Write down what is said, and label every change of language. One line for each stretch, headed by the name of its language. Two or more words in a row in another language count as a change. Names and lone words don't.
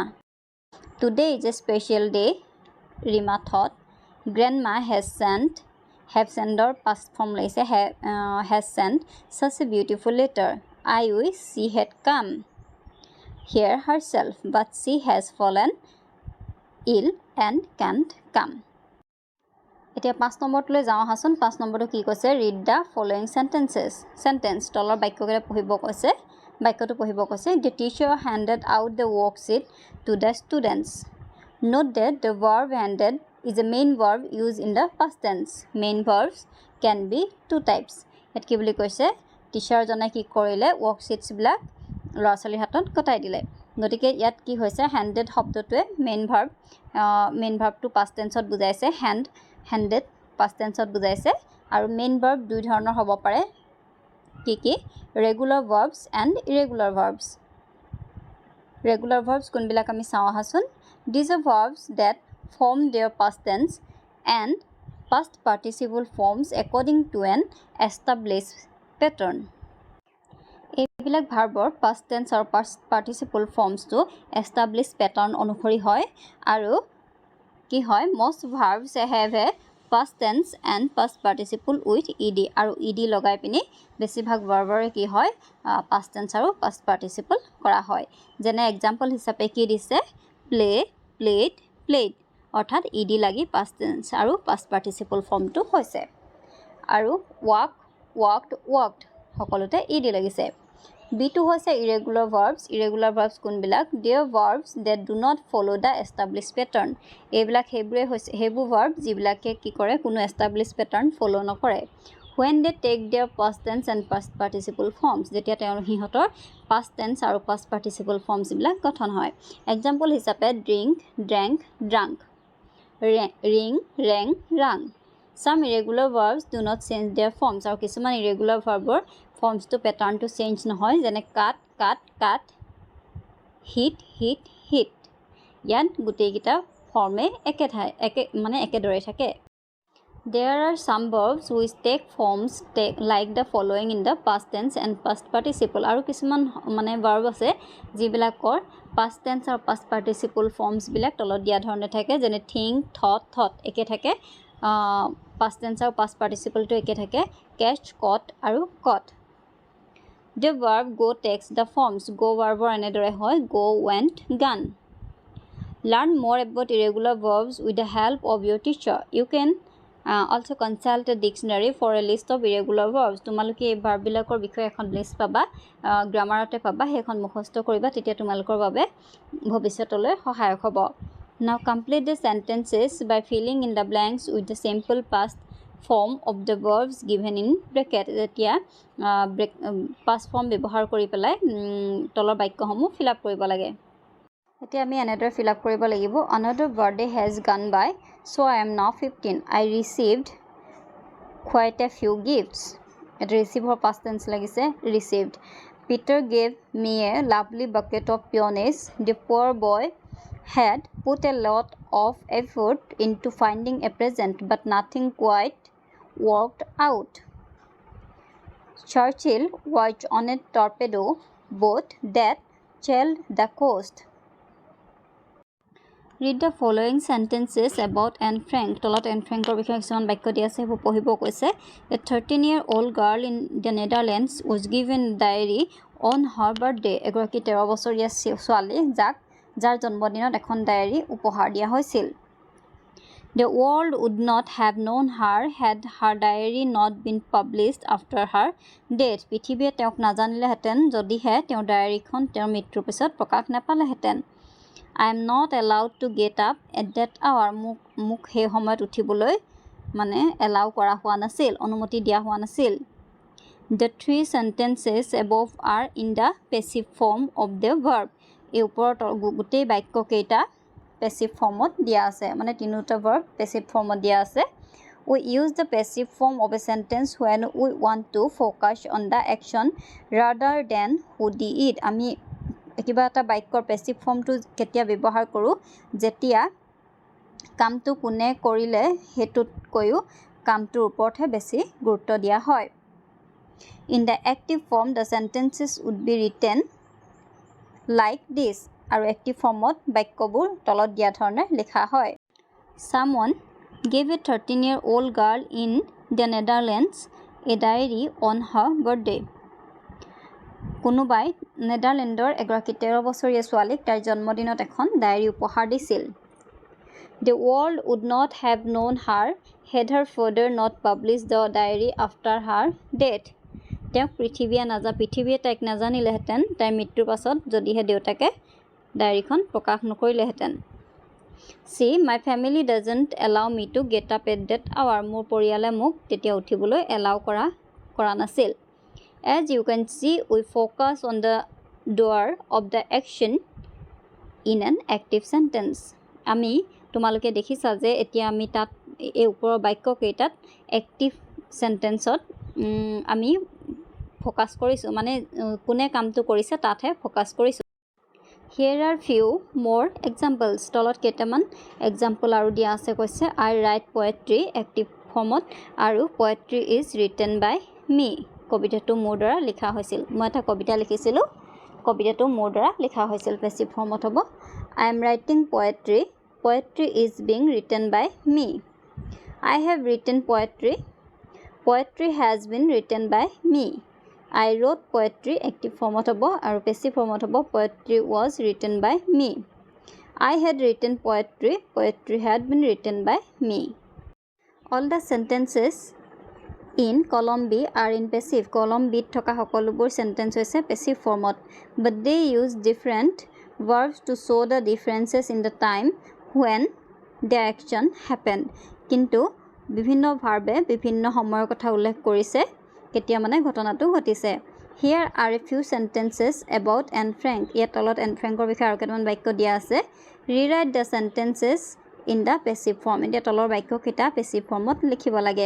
English: Today is a special day, Rima thought. Grandma have sent past form লাগিছে, has sent such a beautiful letter. I wish she had come here herself, but she has fallen ill and can't come.
Assamese: এতিয়া 5 নম্বৰটোলৈ যাওঁ আহাচোন। 5 নম্বৰটো কি কৈছে,
English: read the following sentence
Assamese: তলৰ বাক্যকেইটা পঢ়িব কৈছে। বাক্যটো পঢ়িব কৈছে,
English: the teacher handed out the worksheet to the students. Note that the verb handed is a main verb used in the past tense. Main verbs can be 2 types.
Assamese: ইয়াত কি বুলি কৈছে, টিচাৰজনে কি কৰিলে, ৱৰ্কশ্বিটছবিলাক ল'ৰা ছোৱালীৰ হাতত গতাই দিলে। গতিকে ইয়াত কি হৈছে, হেণ্ডেড শব্দটোৱে
English: main verb past tense
Assamese: বুজাইছে, হেণ্ডেড
English: past tense
Assamese: বুজাইছে। আৰু
English: main verb
Assamese: দুই ধৰণৰ হ'ব পাৰে, কি
English: regular verbs and irregular verbs. regular verbs
Assamese: কোনবিলাক আমি চাওঁ আহাচোন।
English: These are verbs that form their past tense and past participle forms according to an established pattern.
Assamese: এইবিলাক ভাৰ্বৰ
English: past tense
Assamese: আৰু
English: past participle formsটো established pattern
Assamese: অনুসৰি হয়। আৰু কি হয়,
English: most verbs have a past tense and past participle with ed,
Assamese: আৰু ed লগাই পিনি বেছিভাগ ভাৰ্বৰে কি হয়,
English: past tense
Assamese: আৰু
English: past participle
Assamese: কৰা হয়। যেনে এক্সাম্পল হিচাপে কি দিছে,
English: play, played, played,
Assamese: অৰ্থাৎ ed লাগি
English: past tense
Assamese: আৰু
English: past participle
Assamese: ফৰ্মটো হৈছে। আৰু
English: walk, walked, walked
Assamese: সকলোতে ed লাগিছে।
English: B2 হৈছে irregular verbs. Irregular verbs কোনবিলাক, they are verbs that do not follow the established pattern.
Assamese: এইবিলাক সেইবোৰ verb যিবিলাকে কি কৰে, কোনো
English: established pattern follow
Assamese: নকৰে।
English: When they take their past tense and past participle forms,
Assamese: যেতিয়া সিহঁতৰ
English: past tense
Assamese: আৰু
English: past participle forms
Assamese: বিলাক গঠন হয়। এক্সাম্পল হিচাপে
English: drink, drank, drunk, ring, rang, rang. Some irregular verbs do not change their forms.
Assamese: আৰু কিছুমান
English: irregular verbৰ forms pattern
Assamese: চেঞ্জ নহয়, যেনে
English: cut, cut, cut, hit, hit, hit.
Assamese: ইয়াত গোটেইকেইটা ফৰ্মে একেদৰে থাকে
English: There are some verbs which take forms like the following in the past tense and past participle
Assamese: আৰু কিছুমান
English: verb
Assamese: আছে যিবিলাকৰ
English: past tense
Assamese: আৰু
English: past participle forms
Assamese: বিলাক তলত দিয়া ধৰণে থাকে যেনে
English: think thought
Assamese: একে থাকে
English: past tense আৰু past participle
Assamese: টো একে থাকে
English: catch caught
Assamese: আৰু
English: caught The verb go takes the forms go verb
Assamese: এনেদৰে হয়
English: go went gone Learn more about irregular verbs with the help of your teacher you can also consult a dictionary for a list of irregular verbs
Assamese: তোমালোকে এই
English: verb
Assamese: বিলাকৰ বিষয়ে এখন লিষ্ট পাবা গ্ৰামাৰতে পাবা সেইখন মুখস্থ কৰিবা তেতিয়া তোমালোকৰ বাবে ভৱিষ্যতলৈ সহায়ক হ'ব
English: Now complete the sentences by filling in the blanks with the simple past form of the verbs given in bracket
Assamese: যেতিয়া
English: past form
Assamese: ব্যৱহাৰ কৰি পেলাই তলৰ বাক্যসমূহ
English: fill up
Assamese: কৰিব লাগে এতিয়া আমি এনেদৰে
English: fill up
Assamese: কৰিব লাগিব
English: Another birthday has gone by So I am now 15. I received quite a few gifts. It received for past tense লাগিছে received. Peter gave me a lovely bucket of peonies. The poor boy had put a lot of effort into finding a present, but nothing quite worked out. Churchill was on a torpedo boat that sailed the coast. Read the following sentences about Anne Frank.
Assamese: তলত
English: Anne Frankৰ
Assamese: বিষয়ে কিছুমান বাক্য দিয়া আছে সেইবোৰ পঢ়িব কৈছে
English: A 13-year-old girl in the Netherlands was given a diary on her birthday.
Assamese: এগৰাকী 13 বছৰীয়া ছোৱালী যাৰ জন্মদিনত এখন ডায়েৰী উপহাৰ দিয়া হৈছিল
English: The world would not have known her had her diary not been published after her death.
Assamese: পৃথিৱীয়ে তেওঁক নাজানিলেহেঁতেন যদিহে তেওঁৰ ডায়েৰীখন তেওঁৰ মৃত্যুৰ পিছত প্ৰকাশ নাপালেহেঁতেন
English: I am not allowed to get up at that hour.
Assamese: মোক সেই সময়ত উঠিবলৈ allow কৰা হোৱা নাছিল অনুমতি দিয়া হোৱা নাছিল
English: The three sentences above are in the passive form of the verb.
Assamese: এই ওপৰত গোটেই বাক্য কেইটা
English: passive formত
Assamese: দিয়া আছে তিনিটা
English: verb passive formত
Assamese: দিয়া আছে
English: We use the passive form of a sentence when we want to focus on the action rather than who did it.
Assamese: আমি কিবা এটা বাক্যৰ পেসিভ ফৰ্মটো কেতিয়া ব্যৱহাৰ কৰো যেতিয়া কামটো কোনে কৰিলে হেতুত কয়ো কামটোৰ ওপৰতহে বেছি গুৰুত্ব দিয়া হয়
English: In the active form the sentences would be written like this
Assamese: আৰু active formত বাক্যবোৰ তলত দিয়া ধৰণে লিখা হয়
English: Someone gave a 13-year-old girl in the Netherlands a diary on her birthday
Assamese: কোনোবাই নেদাৰলেণ্ডৰ এগৰাকী 13 বছৰীয়া ছোৱালীক তাৰ জন্মদিনত এখন ডায়েৰী উপহাৰ দিছিল
English: The world would not have known her had her father not published the diary after her death
Assamese: তেওঁক পৃথিৱীয়ে তাইক নাজানিলেহেঁতেন তাইৰ মৃত্যুৰ পাছত যদিহে দেউতাকে ডায়েৰীখন প্ৰকাশ নকৰিলেহেঁতেন
English: See my family doesn't allow me to get up at that hour
Assamese: মোৰ পৰিয়ালে মোক তেতিয়া উঠিবলৈ allow কৰা নাছিল
English: As you can see, we focus on the doer of the action in an active sentence.
Assamese: আমি তোমালোকে দেখিছা যে এতিয়া আমি তাত এই ওপৰৰ বাক্য কেইটাত active sentenceত আমি ফোকাস কৰিছো কোনে কামটো কৰিছে তাতহে ফোকাস কৰিছো
English: Here are few more examples.
Assamese: তলত কেইটামান
English: example
Assamese: আৰু দিয়া আছে কৈছে
English: I write poetry active formত আৰু poetry is written by me.
Assamese: কবিতাটো মোৰ দ্বাৰা লিখা হৈছিল মই এটা কবিতা লিখিছিলো কবিতাটো মোৰ দ্বাৰা লিখা হৈছিল পেসিভ ফৰ্মত হ'ব
English: I am writing poetry poetry is being written by me I have written poetry poetry has been written by me I wrote poetry active
Assamese: formত হ'ব আৰু পেসিভ ফৰ্মত হ'ব
English: poetry was written by me I had written poetry poetry had been written by me all the sentences in column B are in passive column B
Assamese: থকা সকলোবোৰ
English: sentence
Assamese: হৈছে
English: passive formত but they use different verbs to show the differences in the time when the action happened
Assamese: কিন্তু বিভিন্ন ভাৰ্বে বিভিন্ন সময়ৰ কথা উল্লেখ কৰিছে কেতিয়া ঘটনাটো ঘটিছে
English: Here are a few sentences about Anne Frank
Assamese: ইয়াত তলত
English: Anne Frankৰ
Assamese: বিষয়ে আৰু কেইটামান বাক্য দিয়া আছে
English: Rewrite the sentences in the passive form
Assamese: এতিয়া তলৰ বাক্য কেইটা
English: passive formত
Assamese: লিখিব লাগে